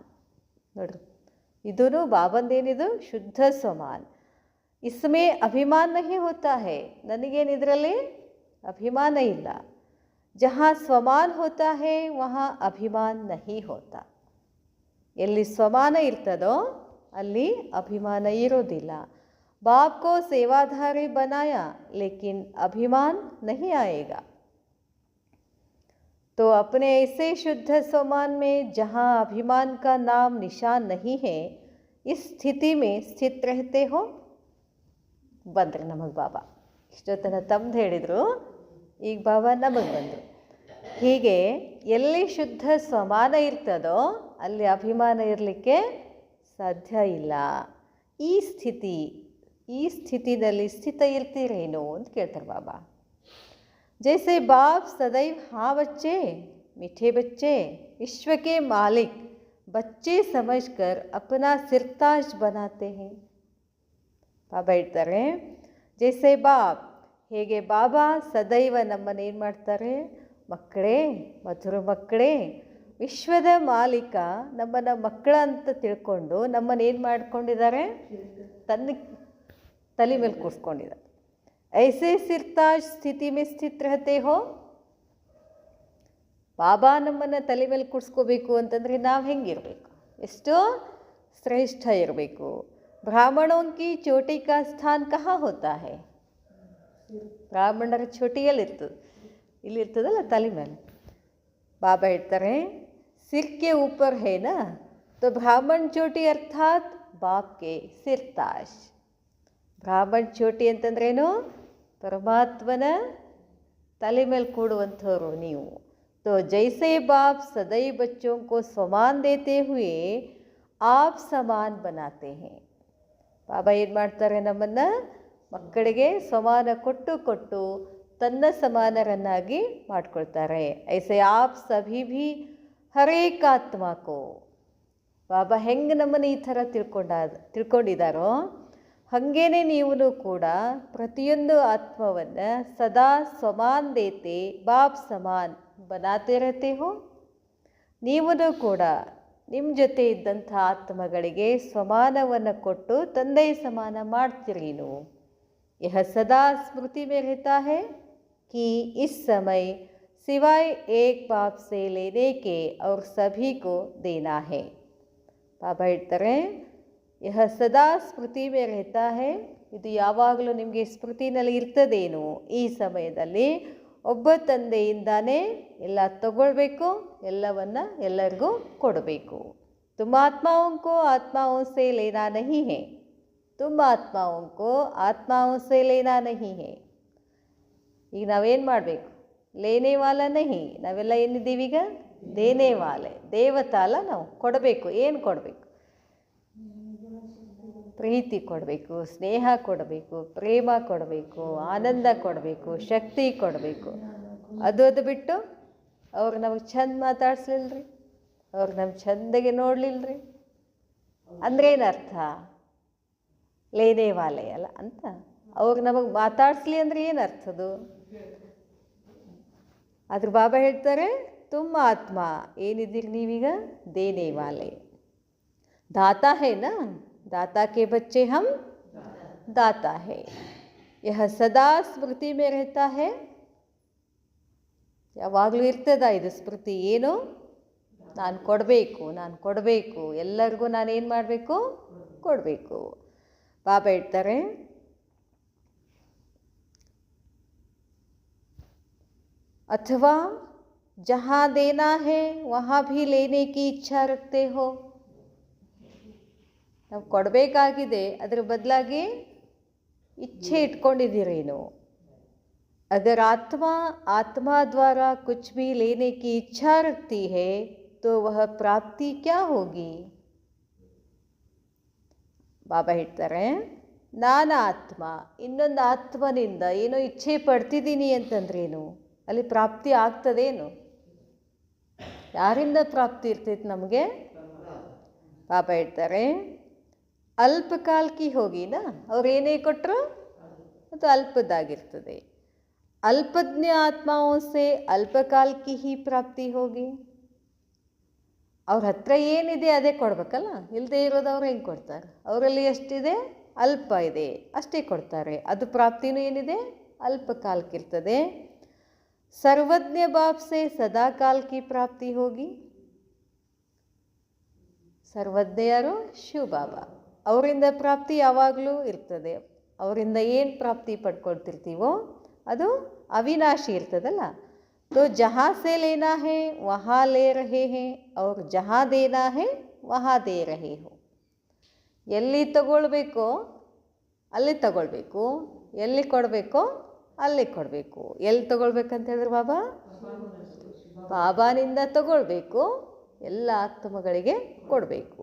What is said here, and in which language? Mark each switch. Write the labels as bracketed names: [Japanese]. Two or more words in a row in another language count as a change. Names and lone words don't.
[Kannada] ನೋಡ್ರಿ, ಇದೂ ಬಾಬಂದೇನಿದು? ಶುದ್ಧ ಸ್ವಮಾನ್. [Hindi] इसमें अभिमान नहीं होता है. [Kannada] ನನಗೇನು ಇದರಲ್ಲಿ ಅಭಿಮಾನ ಇಲ್ಲ. [Hindi] जहाँ स्वमान होता है वहाँ अभिमान नहीं होता. [Kannada] ಎಲ್ಲಿ ಸ್ವಮಾನ ಇರ್ತದೋ ಅಲ್ಲಿ ಅಭಿಮಾನ ಇರೋದಿಲ್ಲ. [Hindi] बाप को सेवाधारी बनाया लेकिन अभिमान नहीं आएगा. तो अपने ऐसे शुद्ध स्वमान में जहाँ अभिमान का नाम निशान नहीं है, इस स्थिति में स्थित रहते हो. [Kannada] ಬಂದರು ನಮಗೆ ಬಾಬಾ. ಇಷ್ಟೊತ್ತನ ತಮ್ಮದು ಹೇಳಿದರು, ಈಗ ಬಾಬಾ ನಮಗೆ ಬಂದರು. ಹೀಗೆ ಎಲ್ಲಿ ಶುದ್ಧ ಸ್ವಮಾನ ಇರ್ತದೋ ಅಲ್ಲಿ ಅಭಿಮಾನ ಇರಲಿಕ್ಕೆ ಸಾಧ್ಯ ಇಲ್ಲ. ಈ ಸ್ಥಿತಿನಲ್ಲಿ ಸ್ಥಿತ ಇರ್ತೀರೇನು ಅಂತ ಕೇಳ್ತಾರೆ ಬಾಬಾ. [Hindi] जैसे बाप सदैव हाँ बच्चे, मीठे बच्चे, विश्व के मालिक बच्चे समझकर अपना सिरताज बनाते हैं. [Kannada] ಬಾಬಾ ಹೇಳ್ತಾರೆ, [Hindi] जैसे बाप, [Kannada] ಹೇಗೆ ಬಾಬಾ ಸದೈವ ನಮ್ಮನ್ನು ಏನು ಮಾಡ್ತಾರೆ? ಮಕ್ಕಳೇ, ಮಧುರ ಮಕ್ಕಳೇ, ವಿಶ್ವದ ಮಾಲೀಕ ನಮ್ಮನ್ನು ಮಕ್ಕಳ ಅಂತ ತಿಳ್ಕೊಂಡು ನಮ್ಮನ್ನು ಏನು ಮಾಡ್ಕೊಂಡಿದ್ದಾರೆ? ತನ್ನ ತಲೆ ಮೇಲೆ ಕೂರಿಸ್ಕೊಂಡಿದ್ದಾರೆ. [Hindi] ऐसे सिरताज स्थिति में स्थित रहते हो. [Kannada] ಬಾಬಾ ನಮ್ಮನ್ನು ತಲೆ ಮೇಲೆ ಕೂರಿಸ್ಕೋಬೇಕು ಅಂತಂದರೆ ನಾವು ಹೆಂಗಿರಬೇಕು? ಎಷ್ಟು ಶ್ರೇಷ್ಠ ಇರಬೇಕು. [Hindi] ಬ್ರಾಹ್ಮಣೋं की चोटी का स्थान कहाँ होता है? [Kannada] ಬ್ರಾಹ್ಮಣರ ಚೋಟಿಯಲ್ಲಿರ್ತದೆ, ಇಲ್ಲಿರ್ತದಲ್ಲ ತಲೆ ಮೇಲೆ. ಬಾಬಾ ಹೇಳ್ತಾರೆ, [Hindi] सिर के ऊपर है ना, तो ब्राह्मण चोटी अर्थात बाप के सिरताज. [Kannada] ಬ್ರಾಹ್ಮಣ ಚೋಟಿ ಅಂತಂದ್ರೇನು? ಪರಮಾತ್ಮನ ತಲೆ ಮೇಲೆ ಕೂಡುವಂಥವ್ರು ನೀವು. [Hindi] तो जैसे बाप सदैव बच्चों को समान देते हुए आप समान बनाते हैं. [Kannada] ಬಾಬಾ ಏನು ಮಾಡ್ತಾರೆ? ನಮ್ಮನ್ನು ಮಕ್ಕಳಿಗೆ ಸಮಾನ ಕೊಟ್ಟು ಕೊಟ್ಟು ತನ್ನ ಸಮಾನರನ್ನಾಗಿ ಮಾಡ್ಕೊಳ್ತಾರೆ. [Hindi] ऐसे आप सभी भी हरेक आत्मा को. [Kannada] ಬಾಬಾ ಹೆಂಗೆ ನಮ್ಮನ್ನು ಈ ಥರ ತಿಳ್ಕೊಂಡಿದ್ದಾರೋ ಹಾಗೇನೆ ನೀವು ಕೂಡ ಪ್ರತಿಯೊಂದು ಆತ್ಮವನ್ನು [Hindi] सदा सम्मान देते बाप समान बनाते रहते हो. [Kannada] ನೀವು ಕೂಡ ನಿಮ್ಮ ಜೊತೆ ಇದ್ದಂಥ ಆತ್ಮಗಳಿಗೆ ಸಮಾನವನ್ನು ಕೊಟ್ಟು ತಂದೆ ಸಮಾನ ಮಾಡ್ತೀರಿ. [Hindi] ನೀವು यह सदा स्मृति में रहता है कि इस समय सिवाय एक बाप से लेने के और सभी को देना है. [Kannada] ಬಾಬಾ ಹೇಳ್ತಾರೆ, [Hindi] यह सदा स्मृति में रहता है. [Kannada] ಇದು ಯಾವಾಗಲೂ ನಿಮಗೆ ಸ್ಮೃತಿನಲ್ಲಿ ಇರ್ತದೇನು? ಈ ಸಮಯದಲ್ಲಿ ಒಬ್ಬ ತಂದೆಯಿಂದಾನೇ ಎಲ್ಲ ತಗೊಳ್ಬೇಕು, ಎಲ್ಲವನ್ನು ಎಲ್ಲರಿಗೂ ಕೊಡಬೇಕು. [Hindi] तुम आत्माओं को आत्माओं से लेना नहीं है. तुम आत्माओं को आत्माओं से लेना नहीं है. [Kannada] ಈಗ ನಾವೇನು ಮಾಡಬೇಕು? [Hindi] लेने वाला नहीं. [Kannada] ನಾವೆಲ್ಲ ಏನಿದ್ದೀವಿ ಈಗ? [Hindi] देने वाले. [Kannada] ದೇವತಾ ಅಲ್ಲ, ನಾವು ಕೊಡಬೇಕು. ಏನು ಕೊಡಬೇಕು? ಪ್ರೀತಿ ಕೊಡಬೇಕು, ಸ್ನೇಹ ಕೊಡಬೇಕು, ಪ್ರೇಮ ಕೊಡಬೇಕು, ಆನಂದ ಕೊಡಬೇಕು, ಶಕ್ತಿ ಕೊಡಬೇಕು. ಅದು ಬಿಟ್ಟು ಅವ್ರು ನಮಗೆ ಚಂದ ಮಾತಾಡ್ಸ್ಲಿಲ್ರಿ, ಅವ್ರು ನಮ್ಮ ಚಂದಗೆ ನೋಡಲಿಲ್ಲರಿ ಅಂದ್ರೇನರ್ಥ? [Hindi] लेने वाले [Kannada] ಅಲ್ಲ ಅಂತ. ಅವ್ರು ನಮಗೆ ಮಾತಾಡಿಸ್ಲಿ ಅಂದರೆ ಏನು ಅರ್ಥದು? ಆದ್ರೆ ಬಾಬಾ ಹೇಳ್ತಾರೆ, [Hindi] तुम आत्मा, [Kannada] ಏನಿದ್ದೀರಿ ನೀವೀಗ? [Hindi] देने वाले. दाता है ना, दाता के बच्चे हम दाता है. यह सदा स्मृति में रहता है. [Kannada] ಯಾವಾಗಲೂ ಇರ್ತದ ಇದು ಸ್ಮೃತಿ. ಏನು? ನಾನು ಕೊಡಬೇಕು, ಎಲ್ಲರಿಗೂ ನಾನೇನು ಮಾಡಬೇಕು? ಕೊಡಬೇಕು. ಬಾಬಾ ಹೇಳ್ತಾರೆ, ಅಥವಾ [Hindi] ಜहाँ देना है वहाँ भी लेने की इच्छा रखते हो. [Kannada] ನಾವು ಕೊಡಬೇಕಾಗಿದೆ, ಅದರ ಬದಲಾಗಿ ಇಚ್ಛೆ ಇಟ್ಕೊಂಡಿದ್ದೀರೇನು? [Hindi] अगर आत्मा द्वारा कुछ भी लेने की इच्छा रखती है तो वह प्राप्ति क्या होगी? [Kannada] ಬಾಬಾ ಹೇಳ್ತಾರೆ, ನಾನು ಆತ್ಮ, ಇನ್ನೊಂದು ಆತ್ಮನಿಂದ ಏನೋ ಇಚ್ಛೆ ಪಡ್ತಿದ್ದೀನಿ ಅಂತಂದ್ರೇನು? ಅಲ್ಲಿ ಪ್ರಾಪ್ತಿ ಆಗ್ತದೇನು? ಯಾರಿಂದ ಪ್ರಾಪ್ತಿ ಇರ್ತೈತೆ ನಮಗೆ? ಬಾಬಾ ಹೇಳ್ತಾರೆ, ಅಲ್ಪಕಾಲಕ್ಕೆ ಹೋಗಿನ ಅವ್ರು ಏನೇ ಕೊಟ್ಟರು ಅದು ಅಲ್ಪದಾಗಿರ್ತದೆ. [Hindi] अल्पज्ञ आत्माओं से अल्पकाल की ही प्राप्ति होगी. [Kannada] ಅವ್ರ ಹತ್ರ ಏನಿದೆ ಅದೇ ಕೊಡ್ಬೇಕಲ್ಲ, ಇಲ್ಲದೆ ಇರೋದು ಅವ್ರು ಹೆಂಗೆ ಕೊಡ್ತಾರೆ? ಅವರಲ್ಲಿ ಎಷ್ಟಿದೆ? ಅಲ್ಪ ಇದೆ, ಅಷ್ಟೇ ಕೊಡ್ತಾರೆ. ಅದು ಪ್ರಾಪ್ತಿನೂ ಏನಿದೆ? ಅಲ್ಪಕಾಲಕ್ಕಿರ್ತದೆ. [Hindi] सर्वज्ञ बाप से सदा काल की प्राप्ति होगी. [Kannada] ಸರ್ವಜ್ಞ ಯಾರು? ಶಿವ ಬಾಬಾ. ಅವರಿಂದ ಪ್ರಾಪ್ತಿ ಯಾವಾಗಲೂ ಇರ್ತದೆ. ಅವರಿಂದ ಏನು ಪ್ರಾಪ್ತಿ ಪಡ್ಕೊಳ್ತಿರ್ತೀವೋ ಅದು ಅವಿನಾಶಿ ಇರ್ತದಲ್ಲ. [Hindi] तो जहाँ से लेना है वहाँ ले रहे हैं और जहाँ देना है वहाँ दे रहे हो. [Kannada] ಎಲ್ಲಿ ತಗೊಳ್ಬೇಕೋ ಅಲ್ಲಿ ತಗೊಳ್ಬೇಕು, ಎಲ್ಲಿ ಕೊಡಬೇಕೋ ಅಲ್ಲಿ ಕೊಡಬೇಕು. ಎಲ್ಲಿ ತಗೊಳ್ಬೇಕಂತ ಹೇಳಿದ್ರೆ ಬಾಬಾನಿಂದ ತಗೊಳ್ಬೇಕು, ಎಲ್ಲ ಆತ್ಮಗಳಿಗೆ ಕೊಡಬೇಕು.